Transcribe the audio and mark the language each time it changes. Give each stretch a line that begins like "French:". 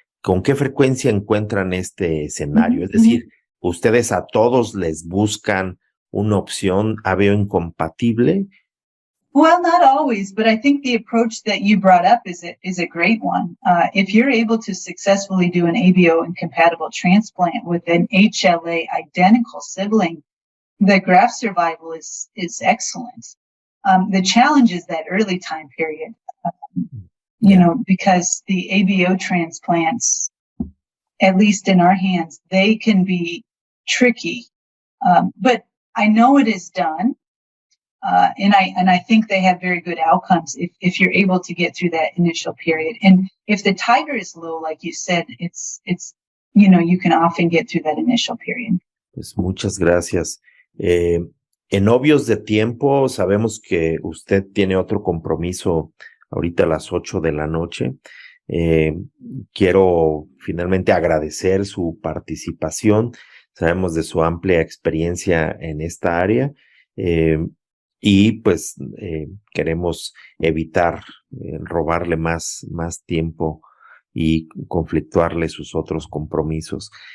Spanish: ¿Con qué frecuencia encuentran este escenario? Es decir, ¿ustedes a todos les buscan una opción ABO incompatible?
English: Well, not always, but I think the approach that you brought up is a great one. If you're able to successfully do an ABO incompatible transplant with an HLA identical sibling, the graft survival is excellent. The challenge is that early time period, you know, because the ABO transplants, at least in our hands, they can be tricky. But I know it is done. And I think they have very good outcomes if you're able to get through that initial period. And if the titer is low, like you said, it's you know, you can often get through that initial period.
Spanish: Pues muchas gracias. En obvios de tiempo, sabemos que usted tiene otro compromiso ahorita a las 8 de la noche. Quiero finalmente agradecer su participación. Sabemos de su amplia experiencia en esta área. Y pues queremos evitar robarle más tiempo y conflictuarle sus otros compromisos.